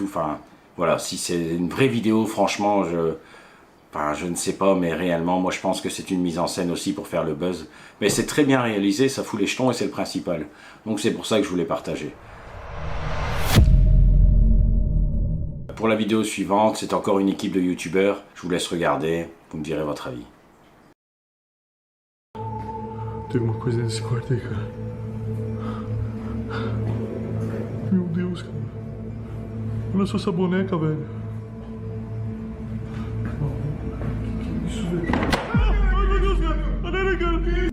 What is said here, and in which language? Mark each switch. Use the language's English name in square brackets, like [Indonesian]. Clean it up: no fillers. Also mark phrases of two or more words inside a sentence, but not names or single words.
[French] Enfin, voilà, si c'est une vraie vidéo, franchement, je ne sais pas, mais réellement, moi je pense que c'est une mise en scène aussi pour faire le buzz. Mais c'est très bien réalisé, ça fout les jetons et c'est le principal. Donc c'est pour ça que je voulais partager. Pour la vidéo suivante, c'est encore une équipe de youtubeurs. Je vous laisse regarder, vous me direz votre avis. [Portuguese] Tem uma coisa nesse quarto aí, cara. Meu Deus, cara. Olha só essa boneca, velho. Que isso, velho? Ai, meu Deus, cara. Olha aí, cara.